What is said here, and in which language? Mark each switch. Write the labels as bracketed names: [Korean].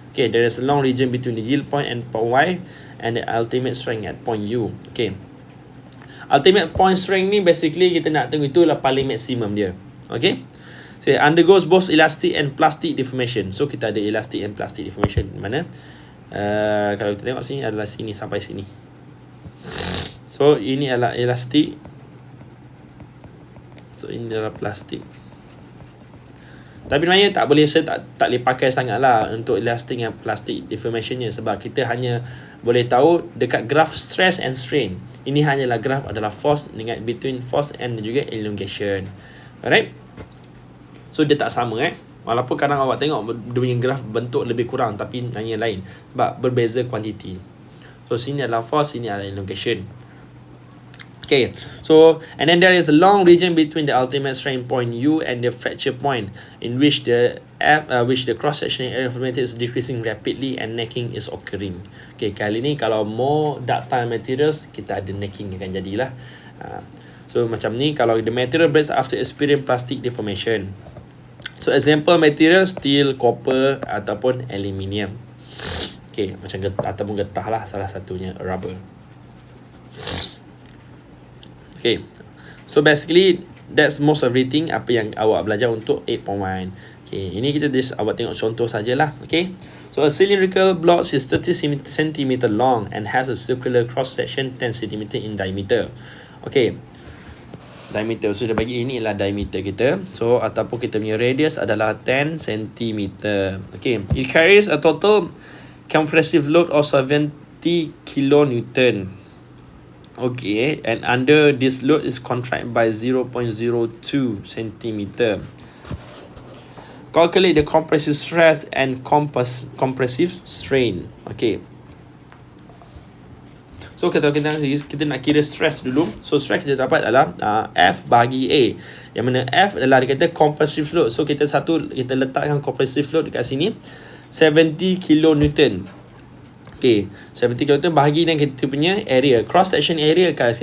[English] Okay, there is a long region between the yield point and point Y and the ultimate strength at point U. [Malay] Okay, ultimate point strength ni basically kita nak tengok itulah paling maksimum dia. [English] Okay, so it undergoes both elastic and plastic deformation. [Malay] So kita ada elastic and plastic deformation. Mana kalau kita tengok sini adalah sini sampai sini. So ini adalah elastic. So ini adalah plastik. Tapi sebenarnya saya tak boleh pakai sangat lah untuk elastic dan plastic deformationnya, sebab kita hanya boleh tahu dekat graph stress and strain. Ini hanyalah graph adalah force dengan between force and juga elongation. Alright. So dia tak sama Walaupun kadang awak tengok dia punya graph bentuk lebih kurang, tapi hanya lain sebab berbeza kuantiti. So sini adalah force, sini adalah elongation. [English] Okay, so and then there is a long region between the ultimate strength point U and the fracture point, in which the cross-sectional area of the material is decreasing rapidly and necking is occurring. [Malay] Okay, kali ni kalau [English] more ductile materials, [Malay] kita ada necking akan jadilah. So macam ni kalau [English] the material breaks after experience plastic deformation. [Malay] So example material steel, copper ataupun aluminium. Okay, macam ataupun getah lah salah satunya, rubber. [English] Okay, so basically that's most everything [Malay] apa yang awak belajar untuk [English] 8.1. [Malay] Okay, ini kita awak tengok contoh sajalah. [English] Okay, so a cylindrical block is 30 cm long and has a circular cross section 10 cm in diameter. [Malay] Okay, diameter, so dia bagi ini ialah diameter kita. So ataupun kita punya radius adalah 10 cm. [English] Okay, it carries a total compressive load of 70 kilonewton. Okay, and under this load is contracted by 0.02 cm. Calculate the compressive stress and compressive strain. Okay. [Malay] So kita nak kira stress dulu. So stress kita dapat adalah F bahagi A. Yang mana F adalah dia kata compressive load. So kita letakkan compressive load dekat sini 70 kilonewton. Okay, 70 kilonewton bahagi dengan kita punya area, cross section area guys.